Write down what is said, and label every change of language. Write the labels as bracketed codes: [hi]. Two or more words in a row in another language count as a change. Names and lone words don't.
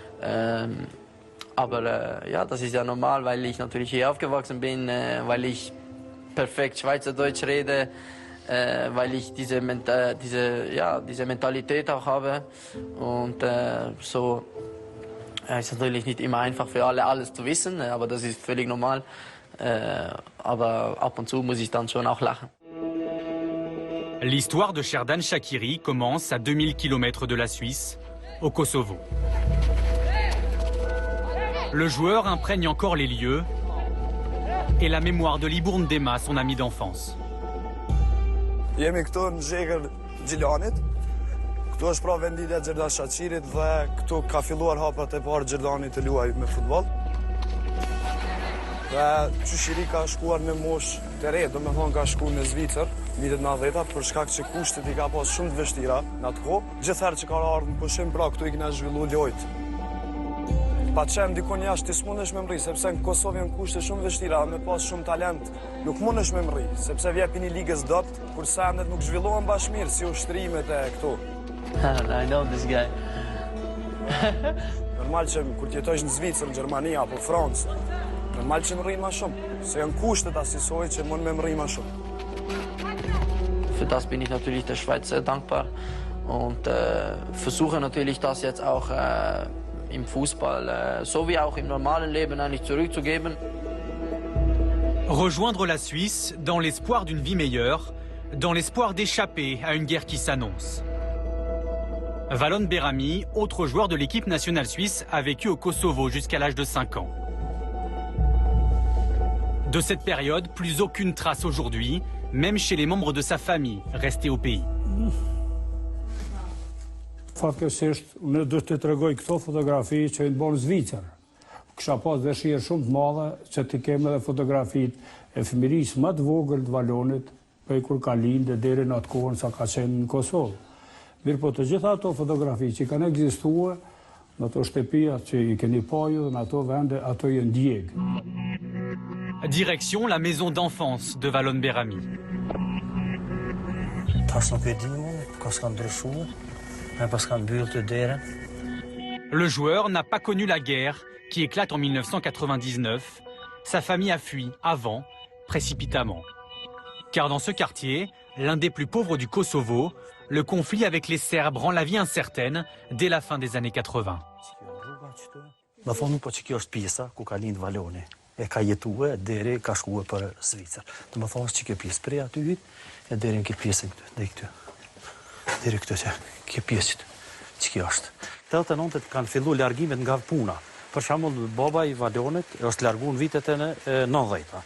[de] Aber ja, das ist ja normal, weil ich natürlich hier aufgewachsen bin, weil ich perfekt Schweizerdeutsch rede, weil ich diese Mentalität auch habe. Und so ist natürlich nicht immer einfach für alle alles zu wissen, aber das ist völlig normal. Aber ab und zu muss ich dann schon auch lachen. [fr] L'histoire de Sherdan Shaqiri commence à 2000 km de la Suisse, au Kosovo. Le joueur imprègne encore les lieux et la mémoire de Libourne Dema, son ami d'enfance. [sq] Jemi këtu në zhegër Gjilanit. Këtu është pra venditja e Xherdan Shaqirit dhe këtu ka filluar hapat e parë Xherdani të luajë me futboll. Dhe Qyshiri ka shkuar në moshë të re, domethënë ka shkuar në Zvicër, vitet 90-ta, për shkak që kushtet i ka pas shumë të vështira në atë kohë. Gjithherë që ka ardhur në pushim, pra këtu i kena zhvilluar lojët. Pa qenë dikon jashtë ti s'mundesh me mri, sepse në Kosovë janë kushte shumë vështira, me pas shumë talent, nuk mundesh me mri, sepse vjepi një ligës dopt, kur sendet nuk zhvillohen bashkë mirë, si ushtrimet e këtu. [en] I know this guy. [sq] Normal që kur t'jetojsh në Zvicër, në Gjermani apo Francë, normal që më rrinë ma shumë, se janë kushtet asisoj që mund me më rrinë ma shumë. [de] Für das bin ich natürlich der Schweiz sehr dankbar und versuche natürlich das jetzt auch im Fußball, so wie auch im normalen Leben eigentlich zurückzugeben. [fr] Rejoindre la Suisse dans l'espoir d'une vie meilleure, dans l'espoir d'échapper à une guerre qui s'annonce. Valon Berami, autre joueur de l'équipe nationale suisse, a vécu au Kosovo jusqu'à l'âge de 5 ans. De cette période, plus aucune trace aujourd'hui, même chez les membres de sa famille restés au pays. [sq] Fatkesisht, unë do të tregoj këto fotografi që i bën në Zvicër. Kisha pas dëshirë shumë të madhe që t'i kem edhe fotografit e fëmirisë më të vogël të valonit, për kur ka lindë deri në atë kohën sa ka qenë në Kosovë. Mirë po të gjitha ato fotografi që kanë ekzistuar në ato shtëpia që i keni paju dhe në ato vende, ato janë djegë. [fr] Direction la maison d'enfance de Valon Berami. Le joueur n'a pas connu la guerre qui éclate en 1999. Sa famille a fui avant, précipitamment. Car dans ce quartier, l'un des plus pauvres du Kosovo, le conflit avec les Serbes rend la vie incertaine dès la fin des années 80. [sq] E ka jetuar deri ka shkuar për Zvicër. Do të thonë që kjo pjesë prej aty e deri në këtë pjesën këtu, deri këtu. Deri këtu që kjo pjesë që kjo është. 89 kanë filluar largimet nga puna. Për shembull, baba i Valonit është larguar në vitet e 90-ta.